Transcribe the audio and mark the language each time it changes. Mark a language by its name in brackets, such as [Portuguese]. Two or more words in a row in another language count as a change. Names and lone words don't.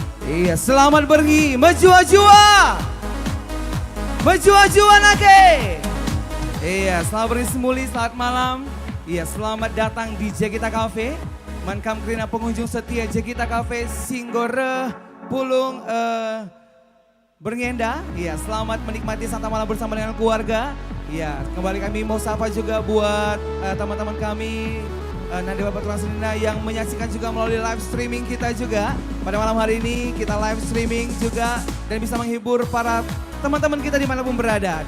[Indonesian] Iya, selamat pergi, [Batak Karo] menjua-jua. Menjua-jua nake. [Indonesian] Iya, selamat pergi semuli, selamat malam. Iya, selamat datang di Jekita Cafe. [Batak Karo] Mankam kerina [Indonesian] pengunjung setia [Batak Karo] Jekita Cafe Singgore Pulung Berngenda. [Indonesian] Iya, selamat menikmati santai malam bersama dengan keluarga. Iya, kembali kami mau sapa juga buat teman-teman kami Nandi Bapak Tulang Senina yang menyaksikan juga melalui [English] live streaming [Indonesian] kita juga. Pada malam hari ini kita [English] live streaming [Indonesian] juga dan bisa menghibur para teman-teman kita dimanapun berada.